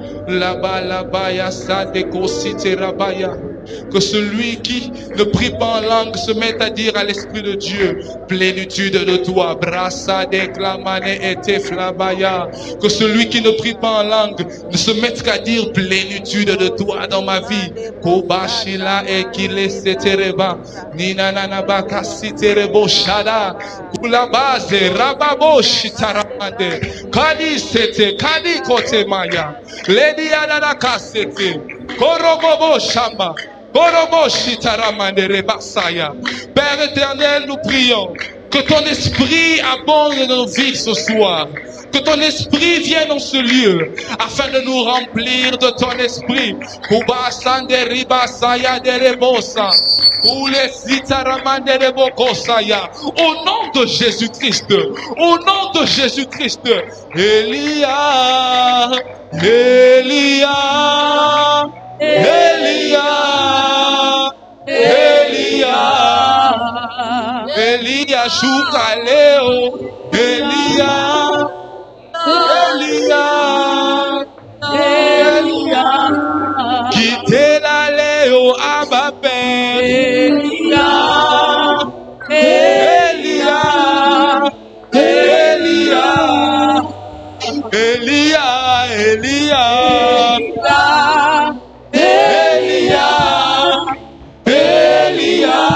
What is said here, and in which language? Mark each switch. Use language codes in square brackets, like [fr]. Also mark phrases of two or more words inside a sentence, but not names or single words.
[fr] Que celui qui ne prie pas en langue se mette à dire à l'Esprit de Dieu, plénitude de toi, brassa déclamane et teflabaya. Que celui qui ne prie pas en langue ne se mette qu'à dire plénitude de toi dans ma vie. Kobashila et kile setereba, ninanaba kasiterebo shada, kula base rababo shitaramande, kadi sete, kadi kote maya, ledi anana kasete, korobobo shamba. Père éternel, nous prions que ton esprit abonde dans nos vies ce soir. Que ton esprit vienne dans ce lieu afin de nous remplir de ton esprit. Au nom de Jésus-Christ, au nom de Jésus-Christ, Elia, Elia, Elia, Elia, Elia, Choukaleo, Elia, Elia, Elia, quittez la Léo Ababé, Elia, Elia, Elia, Elia, Elia, Elia, Elia.